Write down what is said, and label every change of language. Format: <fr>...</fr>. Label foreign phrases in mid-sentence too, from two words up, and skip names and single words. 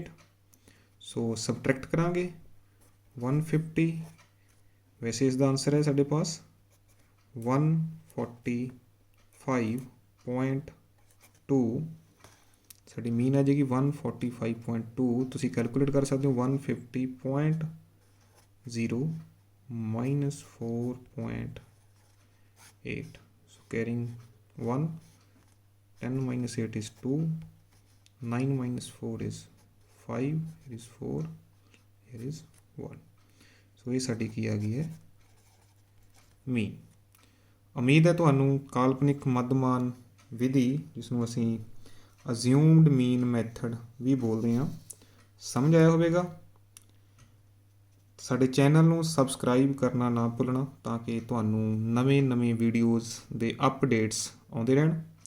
<pa>ਸੋ ਸਬਟਰੈਕਟ ਕਰਾਂਗੇ 150, ਵੈਸੇ ਇਸ ਦਾ ਆਂਸਰ ਹੈ ਸਾਡੇ ਪਾਸ 145.2। ਸਾਡੀ ਮੀਨ ਆ ਜਾਏਗੀ 145.2। ਤੁਸੀਂ ਕੈਲਕੂਲੇਟ ਕਰ ਸਕਦੇ ਹੋ 150.0 ਮਾਈਨਸ 4.8।</pa> <en>so carrying 1, 10 minus 8 is 2, 9 minus 4 is 5, here is 4, here is 1।</en> <pa>ਸੋ ਇਹ ਸਾਡੀ ਕੀ ਆ ਗਈ ਹੈ ਮੀਨ। ਉਮੀਦ ਹੈ ਤੁਹਾਨੂੰ ਕਾਲਪਨਿਕ ਮੱਧਮਾਨ ਵਿਧੀ, ਜਿਸ ਨੂੰ ਅਸੀਂ</pa> <en>assumed mean method</en> <pa>ਵੀ ਬੋਲਦੇ ਹਾਂ, ਸਮਝ ਆਇਆ ਹੋਵੇਗਾ। ਸਾਡੇ ਚੈਨਲ ਨੂੰ ਸਬਸਕ੍ਰਾਈਬ ਕਰਨਾ ਨਾ ਭੁੱਲਣਾ, ਤਾਂ ਕਿ ਤੁਹਾਨੂੰ ਨਵੇਂ ਵੀਡੀਓਜ਼ ਦੇ ਅਪਡੇਟਸ ਆਉਂਦੇ ਰਹਿਣ।</pa>